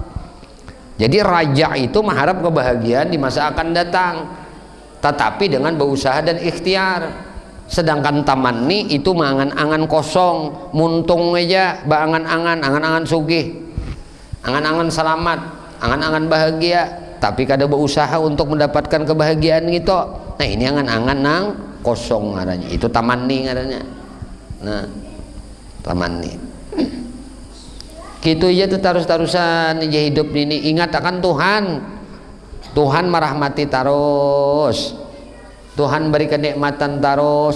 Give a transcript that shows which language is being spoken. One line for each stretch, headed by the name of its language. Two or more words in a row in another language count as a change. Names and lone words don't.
Indonesian: Jadi raja itu mengharap kebahagiaan di masa akan datang, tetapi dengan berusaha dan ikhtiar. Sedangkan tamanni itu mangan-angan kosong, muntung aja, angan-angan sugih, angan-angan selamat, angan-angan bahagia, tapi kada berusaha untuk mendapatkan kebahagiaan gitu. Nah ini angan-angan nang kosong ngarannya, itu tamanni ngarannya. Nah tamanni gitu aja tuh terus-terusan aja hidup ini. Ingat akan Tuhan. Tuhan merahmati terus, Tuhan beri kenikmatan terus.